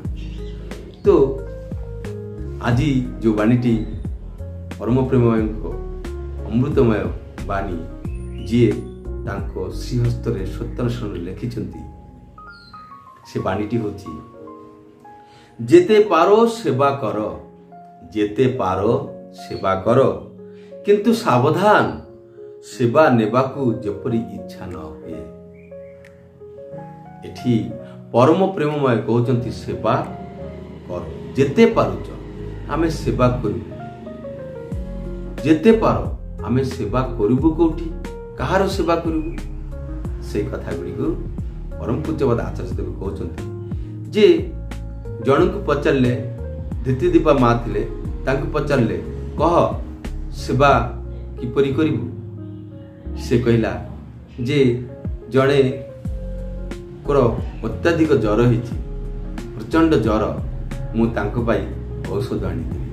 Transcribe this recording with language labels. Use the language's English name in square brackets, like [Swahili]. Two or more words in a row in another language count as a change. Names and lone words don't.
[Odia] ତ ଆଜି ଯୋ ବାଣୀଟି ପରମ ପ୍ରେମମୟ ଅମୃତମୟ ବାଣୀ ଜୀ ତାଙ୍କ ଶ୍ରୀହସ୍ତ ସତ୍ୟନାରାୟଣ ଲେଖିଛନ୍ତି ସେ ବାଣୀଟି ହେଉଛି ଯେତେ ପାରୁ ସେବା କର, ଯେତେ ପାରୁ ସେବା କର, କିନ୍ତୁ ସାବଧାନ ସେବା ନେବାକୁ ଯେପରି ଇଚ୍ଛା ନ ହୁଏ। ଏଠି ପରମ ପ୍ରେମମୟ କହୁଛନ୍ତି ସେବା କର, ଯେତେ ପାରୁଛ ଆମେ ସେବା କରୁ, ଯେତେ ପାରୁ ଆମେ ସେବା କରିବୁ କେଉଁଠି, କାହାର ସେବା କରିବୁ, ସେ କଥା ଗୁଡ଼ିକୁ ପରମ ପୂଜ୍ୟପାଦ ଆଚାର୍ଯ୍ୟ ଦେବ କହୁଛନ୍ତି ଯେ ଜଣ କୁ ପଚାରେ ଧୀତି ଦୀପା ମା ଥିଲେ ତାଙ୍କୁ ପଚାରେ କହ ସେବା କିପରି କରିବୁ, ସେ କହିଲା ଯେ ଜଡ଼େ କୋର ଅତ୍ୟଧିକ ଜ୍ୱର ହୋଇଛି, ପ୍ରଚଣ୍ଡ ଜ୍ୱର, ମୁଁ ତାଙ୍କ ପାଇଁ ଔଷଧ ଆଣି ଦେବି।